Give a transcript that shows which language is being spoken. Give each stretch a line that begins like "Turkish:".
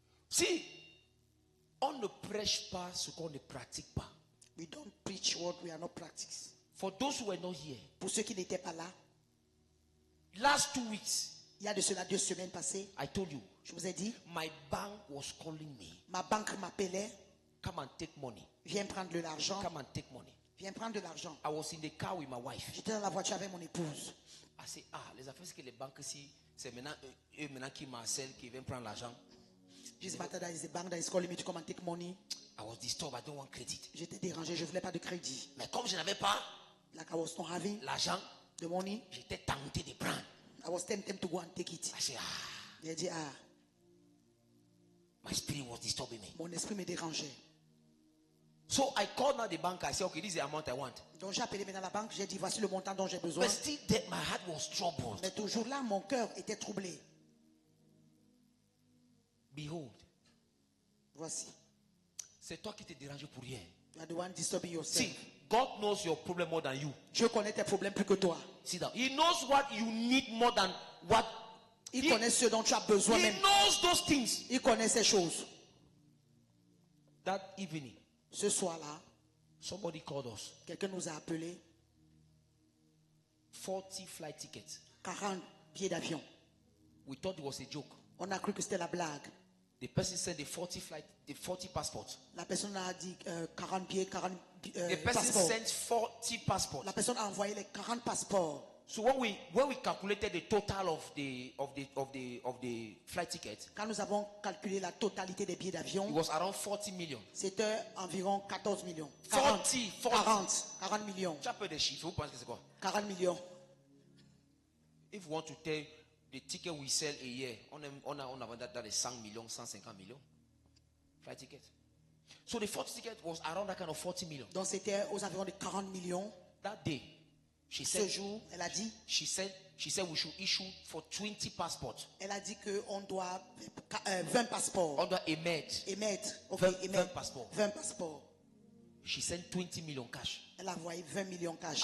French: Si on ne prêche pas ce qu'on ne pratique pas.
English: We don't preach what we are not practicing. For those who were not here,
French: Pour ceux qui n'étaient pas là,
English: last 2 weeks,
French: il y a de cela 2 semaines passées,
English: I told you,
French: je vous ai dit,
English: my bank was calling me.
French: ma banque m'appelait,
English: Come and take money.
French: viens prendre de l'argent,
English: Come and take money.
French: viens prendre de l'argent.
English: I was in the car with my wife.
French: J'étais dans la voiture avec mon épouse.
English: I said,
French: les affaires, c'est que les banques ici, c'est maintenant eux maintenant qui m'harcèlent, qui viennent prendre l'argent.
English: This matter that is the bank that is calling me to come and take money. I was disturbed, I don't want credit.
French: J'étais dérangé, je ne voulais pas de crédit. Mais comme je n'avais pas
English: Like I was not having
French: l'argent,
English: the money,
French: j'étais tenté de prendre.
English: I was tempted to go and take it. I said,
French: J'ai dit,
English: my spirit was disturbing me.
French: mon esprit me dérangeait.
English: So I called now the bank. I said, okay, this is the amount I want.
French: Donc j'ai appelé maintenant la banque, j'ai dit, voici le montant dont j'ai besoin.
English: But still, there, my heart was troubled.
French: Mais toujours là, mon cœur était troublé.
English: Behold,
French: Voici, c'est toi qui t'es dérangé pour rien.
English: you are the one disturbing yourself. See, God knows your problem more than you.
French: Dieu connaît tes problèmes plus que toi.
English: See that? He knows what you need more than what.
French: Il connaît ce dont tu as besoin
English: He
French: même.
English: knows those things.
French: Il connaît ces choses.
English: That evening,
French: Ce soir-là,
English: somebody called us.
French: quelqu'un nous a appelé
English: 40 flight tickets.
French: 40 billets d'avion.
English: We thought it was a joke.
French: On a cru que c'était la blague.
English: The person said the 40 passports.
French: La personne a dit 40 billets, 40
English: The person
French: passeports.
English: sent 40 passports.
French: La personne a envoyé les 40 passeports.
English: So when we calculated the total of the flight ticket,
French: Quand nous avons calculé la totalité des billets
English: it
French: d'avion,
English: was around 40 million.
French: c'était environ 14 millions.
English: 40
French: 40 millions. Tu as peur des chiffres, vous pensez que c'est quoi? 40 millions.
English: If you want to tell the ticket we sell a year,
French: on a vendu dans les 100 millions, 150 millions.
English: Flight ticket. So the 40 ticket was around that kind of 40 million.
French: Donc c'était aux environs de 40 millions.
English: That day, she
French: Ce
English: said,
French: jour, elle a dit,
English: she said we should issue for 20 passports.
French: elle a dit qu'on doit 20 passeports
English: Under
French: émettre. émettre. Ok, 20 émettre passeports. 20 passeports.
English: She sent 20 million cash.
French: Elle a envoyé 20 millions cash.